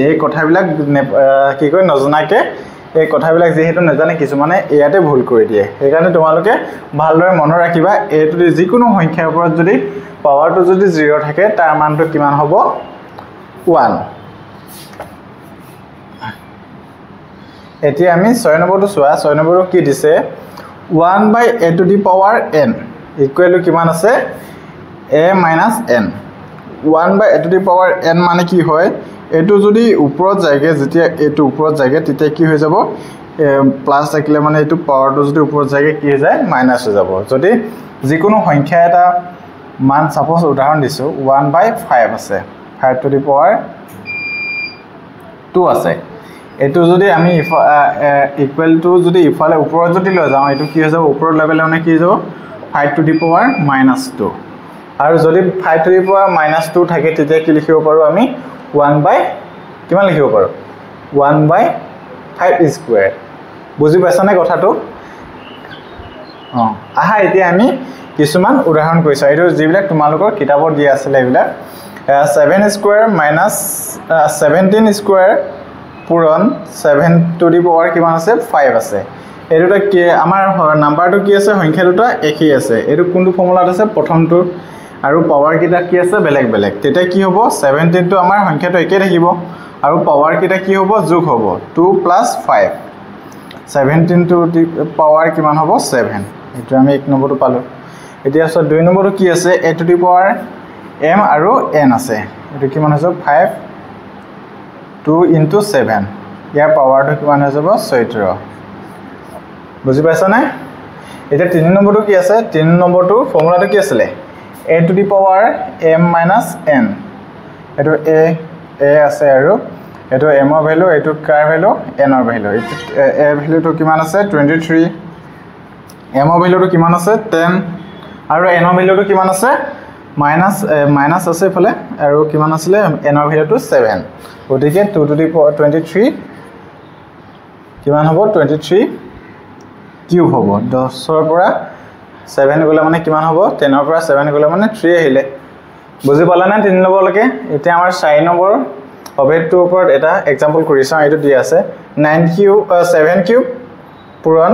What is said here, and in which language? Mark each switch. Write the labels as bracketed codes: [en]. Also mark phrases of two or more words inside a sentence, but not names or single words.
[as] এই কথাবিলাক কি কয় নজনাকে এই কথাবিলাক যেহেতু নাজানে কিছুমানে ইয়াতে ভুল কৰি দিয়ে। সেইকাৰণে তোমালোকে ভালদৰে মনত ৰাখিবা এইটো যিকোনো সংখ্যাৰ ওপৰত যদি পাৱাৰটো যদি 0 থাকে তাৰ মানটো কিমান হ'ব? 1। এতিয়া আমি 6 নম্বৰটো চোৱা। 6 নম্বৰটো কি দিছে? [en] 1/a to the power n equal to [as] কিমান আছে? [en] a minus n। 1/a to the power n [as] মানে কি হয়? এটো যদি ওপৰত যায়গে যেতিয়া এটো ওপৰত যায়গে তেতিয়া কি হৈ যাব? প্লাস থাকিলে মানে এটো পাৱাৰটো যদি ওপৰত যায়গে কি হৈ যায়? মাইনাস হৈ যাব। যদি যিকোনো সংখ্যা এটা মান সাপোজ উদাহৰণ দিছো 1/5 আছে। [en] 5 to the power 2 আছে। [as] এটো যদি আমি [en] equal to [as] যদি ইফালে ওপৰত যদি লৈ যাওঁ এটো কি হৈ যাব? ওপৰত লেভেলে মানে কি হৈ যাব? 5 [en] to the power -2। [as] আৰু যদি 5 [en] to the power -2 [as] থাকে তেতিয়া কি লিখিব পাৰো আমি? 1/ কিমান লিখিব পাৰো? 1/5 স্কয়াৰ। বুজি পাইছানে কথাটো? আহা এতিয়া আমি কিছুমান উদাহৰণ কৰিছো। এইটো যিবিলাক তোমালোকৰ কিতাপত দিয়া আছিল এইবিলাক 7 স্কয়াৰ - 17 স্কয়াৰ পূৰণ [en] 7 to the power [as] কিমান আছে? 5 আছে। এইটোটা কি আমাৰ নাম্বাৰটো কি আছে? সংখ্যা দুটা একেই আছে। এইটো কোনটো ফৰ্মুলাত আছে? প্ৰথমটো আৰু পাৱাৰ কিটা কি আছে? বেলেগ বেলেগ। তেতিয়া কি হ'ব? 17 টো আমাৰ সংখ্যাটো একে থাকিব আৰু পাৱাৰ কিটা কি হ'ব? যোগ হ'ব। 2 + 5। [en] 17 to the power [as] কিমান হ'ব? 7। এটো আমি 1 নম্বৰটো পালো। এতিয়া আছে 2 নম্বৰটো কি আছে? [en] a to the power m [as] আৰু n আছে। এটো কিমান হৈছে? 5 2 * 7। ইয়াৰ পাৱাৰটো কিমান হৈ যাব? 14। বুজি পাইছা নে? এতিয়া 3 নম্বৰটো কি আছে? 3 নম্বৰটো ফৰ্মুলাটো কি আছিল? [en] a to the power m - n। [as] এটো a আছে আৰু এটো m ৰ ভ্যালু, এটো কাৰ ভ্যালু? n ৰ ভ্যালু। a ভ্যালুটো কিমান আছে? 23। m ৰ ভ্যালুটো কিমান আছে? 10 আৰু n ৰ ভ্যালুটো কিমান আছে? মাইনাস আছে ফলে আৰু কিমান আছিল? n ৰ ভ্যালুটো 7। গতিকে [en] 2 to the power 23 [as] কিমান হ'ব? 23 কিউব হ'ব। 10 ৰ পৰা 7 গলে মানে কিমান হ'ব? 10 ৰ পৰা 7 গলে মানে 3 আহিলে। বুজি পালা না 3 নম্বৰলৈকে? এতিয়া আমাৰ 4 নম্বৰ অভেদটোৰ ওপৰত এটা এক্সাম্পল কৰি চাওঁ এইটো দি আছে 9 কিউব 7 কিউব পূৰণ